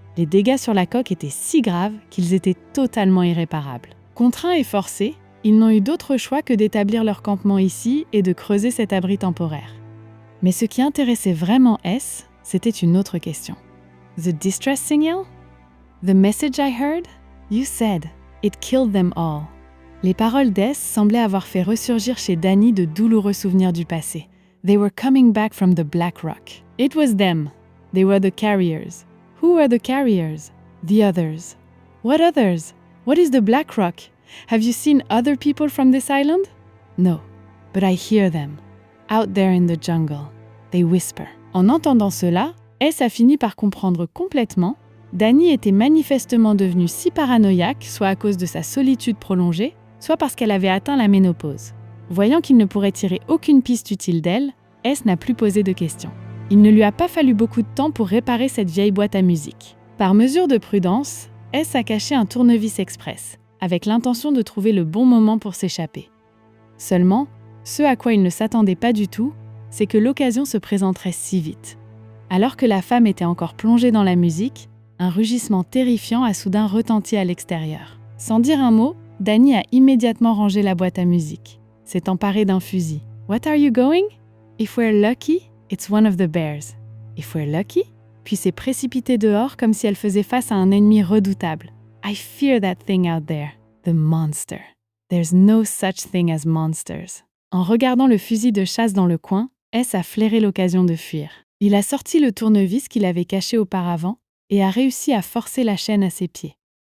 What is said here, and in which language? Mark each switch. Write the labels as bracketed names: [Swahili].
[French] Les dégâts sur la coque étaient si graves qu'ils étaient totalement irréparables. Contraints et forcés, ils n'ont eu d'autre choix que d'établir leur campement ici et de creuser cet abri temporaire. Mais ce qui intéressait vraiment S, c'était une autre question. [English] The distress signal? The message I heard? You said, it killed them all. [French] Les paroles d'S semblaient avoir fait ressurgir chez Dani de douloureux souvenirs du passé. [English] They were coming back from the Black Rock. It was them. They were the carriers. Who were the carriers? The others. What others? What is the Black Rock? Have you seen other people from this island? No, but I hear them. Out there in the jungle. They whisper. [French] En entendant cela, S a fini par comprendre complètement. Dani était manifestement devenue si paranoïaque, soit à cause de sa solitude prolongée, soit parce qu'elle avait atteint la ménopause. Voyant qu'il ne pourrait tirer aucune piste utile d'elle, S n'a plus posé de questions. Il ne lui a pas fallu beaucoup de temps pour réparer cette vieille boîte à musique. Par mesure de prudence, S a caché un tournevis express, avec l'intention de trouver le bon moment pour s'échapper. Seulement, ce à quoi il ne s'attendait pas du tout, c'est que l'occasion se présenterait si vite. Alors que la femme était encore plongée dans la musique, un rugissement terrifiant a soudain retenti à l'extérieur. Sans dire un mot, Dani a immédiatement rangé la boîte à musique, s'est emparé d'un fusil. [English] « What are you going? If we're lucky, it's one of the bears. If we're lucky ?» [French] Puis s'est précipitée dehors comme si elle faisait face à un ennemi redoutable. « [English] I fear that thing out there, the monster. There's no such thing as monsters. [French] » En regardant le fusil de chasse dans le coin, S a flairé l'occasion de fuir. Il a sorti le tournevis qu'il avait caché auparavant et a réussi à forcer la chaîne à ses pieds.